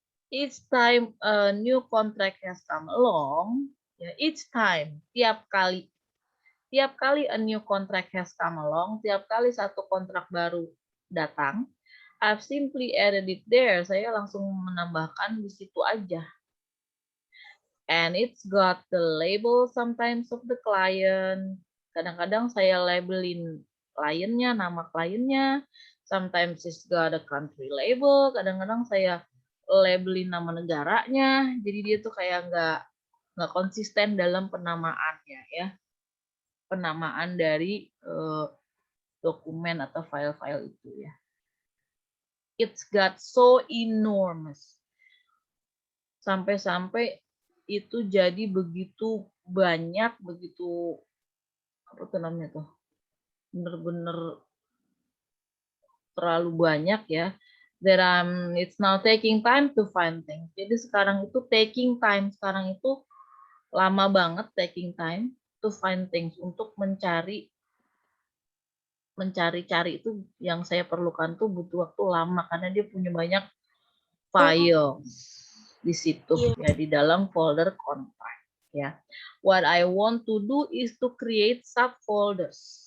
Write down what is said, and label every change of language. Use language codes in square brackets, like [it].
[en] Each time a new contract has come along, ya, each time, [id] tiap kali [en] a new contract has come along, [id] tiap kali satu kontrak baru datang, [en] I've simply added it there. [id] Saya langsung menambahkan di situ aja. [en] And it's got the label sometimes of the client. [id] Kadang-kadang saya labelin kliennya, nama kliennya. [en] Sometimes it's got a country label. [id] Kadang-kadang saya labelin nama negaranya. Jadi dia tuh kayak nggak konsisten dalam penamaannya ya. Penamaan dari dokumen atau file-file itu ya. [en] It's got so enormous. Sampai-sampai [id] itu jadi begitu banyak, begitu apa tuh namanya tuh, bener-bener terlalu banyak ya. [en] That it's now taking time to find things. [id] Jadi sekarang itu taking time, sekarang itu lama banget [en] taking time to find things, [id] untuk mencari itu yang saya perlukan tuh butuh waktu lama karena dia punya banyak files di situ ya, di dalam folder contact ya. [en] What I want to do is to create subfolders.